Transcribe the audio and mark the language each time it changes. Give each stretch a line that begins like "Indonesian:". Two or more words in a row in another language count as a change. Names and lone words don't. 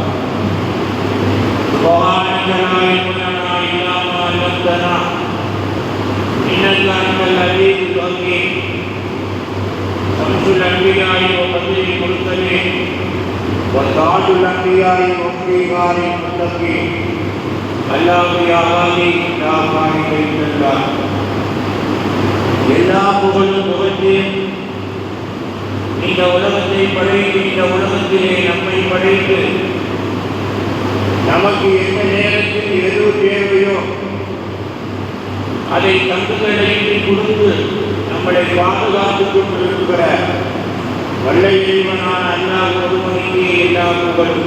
Arabic: سبحانك لا علم لنا الا ما علمتنا إنك أنت العليم الحكيم شمس الأنبياء وبدر المرسلين وتاج الأنبياء وفخار المتقين الله يا غالي لا خالق إلا الله
Tamil: எல்லா புகழும் புகழ்ச்சியும் இந்த உலகத்தை படைத்து இந்த உலகத்திலே நம்மை படைத்து நமக்கு எந்த நேரத்தில் எது தேவையோ அதை தங்குதடையின்றி கொடுத்து நம்மளை பாதுகாத்துக் கொண்டிருக்கிற வல்லை இறைவனான அல்லாஹ் ஒருவனுக்கே எல்லா புகழும்.